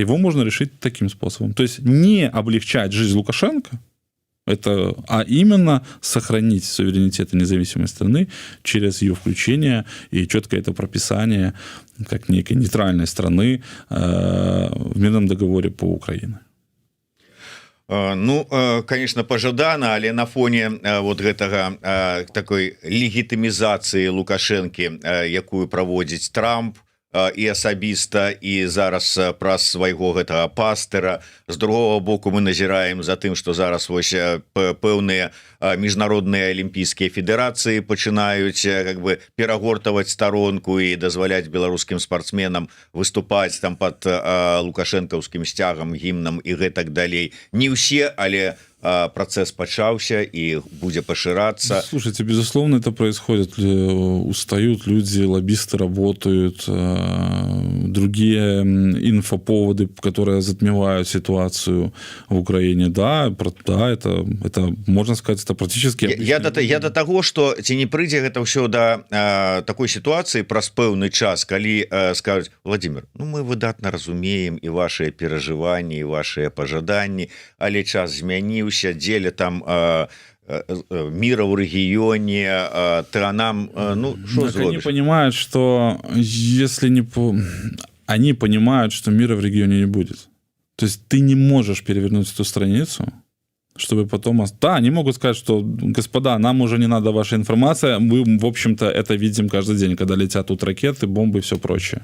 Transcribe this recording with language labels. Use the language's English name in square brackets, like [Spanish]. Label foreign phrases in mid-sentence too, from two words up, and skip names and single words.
[Russian] Его можно решить таким способом. То есть не облегчать жизнь Лукашенко, а именно сохранить суверенитет и независимость страны через ее включение и четкое это прописание как некой нейтральной страны в мирном договоре по Украине. Ну, конечно, [Belarusian] пожадана, але на фоне вот гэтага такой легітымізацыі Лукашэнкі, якую праводзіць Трамп, і асабіста, і зараз праз свайго гэтага пастыра. З другого боку, мы назіраем за тым, што зараз вось пэўныя міжнародныя алімпійскія федэрацыі пачынаюць [Russian] как бы [Belarusian] перагортаваць старонку і дазваляць беларускім спартсменам выступаць там пад лукашэнкаўскім сцягам, гімнам і гэтак далей. Не ўсе, але процесс пачаўся [Russian] и будет пошираться. Слушайте, безусловно, это происходит. Устают люди, лоббисты работают, другие инфоповоды, которые затмевают ситуацию в Украине. Да, это можно сказать, это практически... [Belarusian] Я до того, что ці не прыйдзе гэта ўсё [Russian] до такой ситуации [Belarusian] праз пэўны час, калі скажуць: Владимир, ну мы выдатна разумеем [Russian] и ваши переживания, и ваши [Belarusian] пожаданні, але час змяніў, дзеля там [Russian] мира в регионе, [Belarusian] то нам, ну, что зробишь? [Russian] Они понимают, что если не... Они понимают, что мира в регионе не будет. То есть ты не можешь перевернуть эту страницу, чтобы потом... Да, они могут сказать, что, господа, нам уже не надо ваша информация, мы, в общем-то, это видим каждый день, когда летят тут ракеты, бомбы и все прочее.